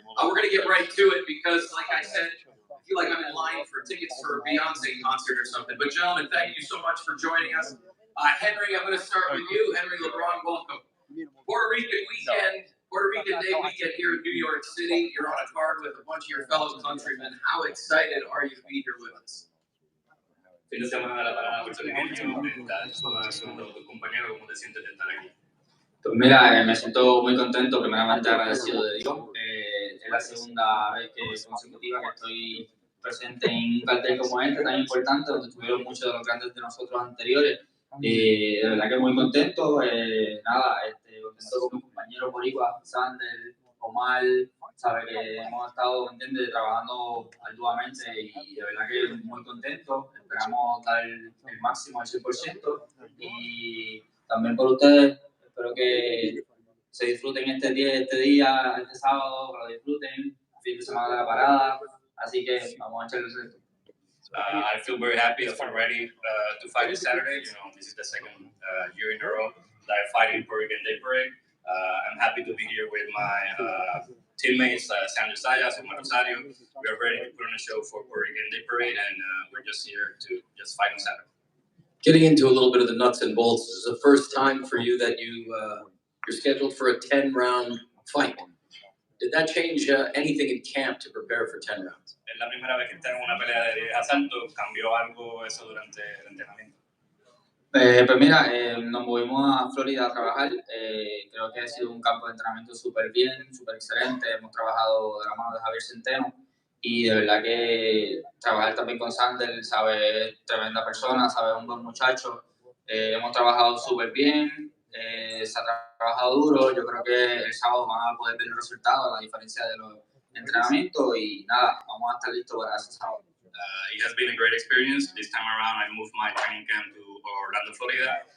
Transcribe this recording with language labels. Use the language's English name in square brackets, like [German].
[English] We're going to get right to it because, like I said, I feel like I'm in line for tickets for a Beyonce concert or something. But, gentlemen, thank you so much for joining us. Henry, I'm going to start with you. Henry LeBron, welcome. Puerto Rican Day weekend here in New York City. You're on a card with a bunch of your fellow countrymen. How excited are you to be here with us? [Spanish] Fin de semana de la parada puertorriqueña, con tu compañero, ¿cómo te sientes de estar aquí? Pues mira, me siento muy contento, primeramente agradecido de Dios. Es la segunda vez consecutiva que estoy presente en un cartel como este tan importante, donde estuvieron muchos de los grandes de nosotros anteriores. De verdad que muy contento, contento con mi compañero Boricua, Sander, Omar, sabe que hemos estado, ¿entiendes?, trabajando arduamente y de verdad que muy contento. Esperamos dar el máximo al 100% y también por ustedes, espero que se disfruten este día, este sábado, que lo disfruten, fin de semana de la parada, así que vamos a echarle el resto. [English] I feel very happy. I feel ready to fight this Saturday. You know, this is the second year in a row that I fight in Puerto Rican Day Parade. I'm happy to be here with my teammates, Sandra Sayas and Rosario. We are ready to put on a show for Puerto Rican Day Parade, and we're just here to just fight on Saturday. Getting into a little bit of the nuts and bolts, this is the first time for you that you're scheduled for a 10-round fight. Did that change anything in camp to prepare for 10 rounds? [Spanish] Es la primera vez que tengo una pelea de asalto. ¿Cambió algo eso durante el entrenamiento? Pues mira, nos movimos a Florida a trabajar. Creo que ha sido un campo de entrenamiento súper bien, súper excelente. Hemos trabajado de la mano de Javier Centeno y de verdad que trabajar también con Sander, sabe, es tremenda persona, sabe, un buen muchacho. Hemos trabajado súper bien, se ha trabajado duro. Yo creo que el sábado van a poder ver los resultados, a la diferencia de los entrenamientos y nada, vamos a estar listos para ese sábado. [English] It has been a great experience. This time around, I moved my training camp to Orlando, Florida.